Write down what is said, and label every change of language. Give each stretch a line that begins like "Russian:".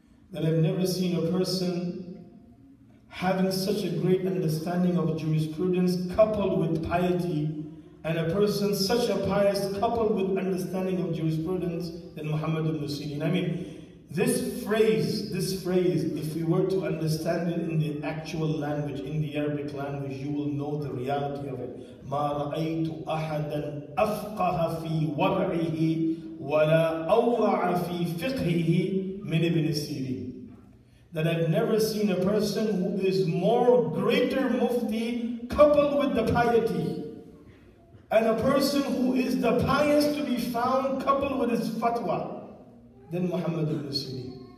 English: That I've never seen a person having such a great understanding of jurisprudence coupled with piety, and a person such a pious coupled with understanding of jurisprudence than Muhammad ibn Sirin. I mean, this phrase, if we were to understand it in the actual language, in the Arabic language, you will know the reality of it.
Arabic: مَا رَأَيْتُ أَحَدًا أَفْقَهَ فِي وَرْعِهِ وَلَا أَوْرَعَ فِي فِقْهِهِ مِنْ ibn Sirin.
English: That I've never seen a person who is more greater mufti coupled with the piety, and a person who is the pious to be found coupled with his fatwa, than Muhammad ibn Sirin.